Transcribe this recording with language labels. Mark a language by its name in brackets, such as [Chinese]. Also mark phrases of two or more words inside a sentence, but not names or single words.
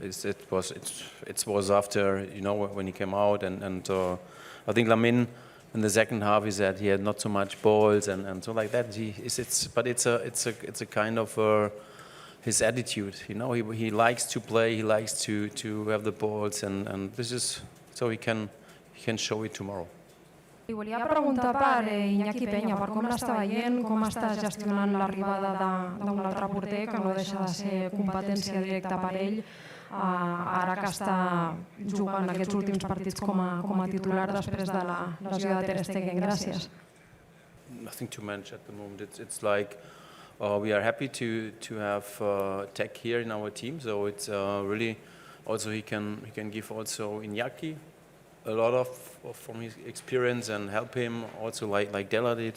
[English] It was after when he came out, and I think Lamine in the second half he said he had not so much balls and so like that. But it's a kind of his attitude, he likes to play, he likes to have the balls, and this is so he can show it tomorrow. [Catalan] Li volia preguntar per Iñaki Peña, per com l'està veient, com està gestionant l'arribada d'un altre porter que no deixa de ser competència directa per ell, ara que està jugant aquests últims partits com a titular després de la lesió de Ter Stegen. Gràcies. [English] Nothing to mention at the moment. It's like we are happy to have Tech here in our team, so it's really also he can give also Iñaki a lot of from his experience and help him also like Della did.